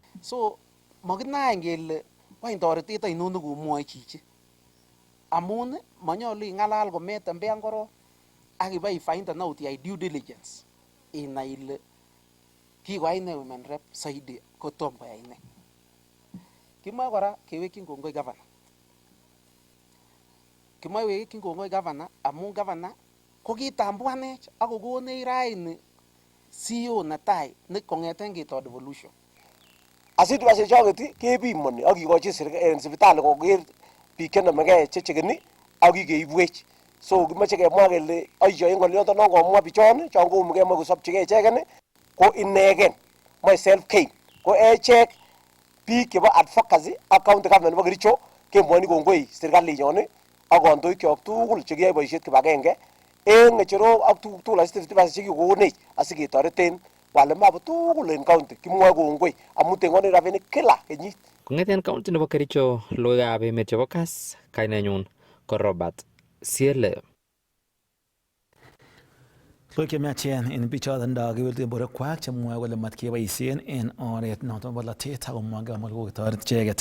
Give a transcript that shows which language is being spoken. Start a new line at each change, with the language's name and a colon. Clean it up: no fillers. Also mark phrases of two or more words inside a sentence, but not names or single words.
Kalenjin: So makinaen kele wany toretet ainon nekomwoe chichi. Amun manyolu ing'alal kometembean korong ak iba ifind out iyai
English: due diligence
Kalenjin: inai ile kikoyai ne
English: women rep
Kalenjin: saidi kotom koyai ne. Kimoe kora kewekyin kongoi gavana. Kimoe kewekyin kongoi gavana amun gavana ko kitambuanech ak kokonech raini CEO netai ne kong'eten keto devolution. Asitwashe choket kebimoni ak kikochi sipitali koker biik chenomegei chechekeni ak kikeibwech. So kimoche kemwa kele ayyo en ng'oliondo non komwa bichon chon koumugei moe kosobchigei icheken ko inegen moe
English: self gain
Kalenjin: ko echek biik chebo advocacy ak
English: county government
Kalenjin: nebo Kericho kemwoni kongoi serikalinyon ak kandoikyok tugul chekiyoe boisiet kibagenge en ng'echerok ak tuguk tugul asitibas chekikokonech asiketoreten
Swahili: wale mambo
Kalenjin: tugul en county kimwoe kongoi amun tengonech rabinik kila kenyit. Kong'eten county nebo Kericho logoiwekab emet chebo Kass, kainenyun ko Robert Siele. Logoiwek chemiachen en bichoton kewelutik en borwekwak chemwoe kole matkeboisien en oret noton bo bolotet ako mwoe kole kotoret icheket.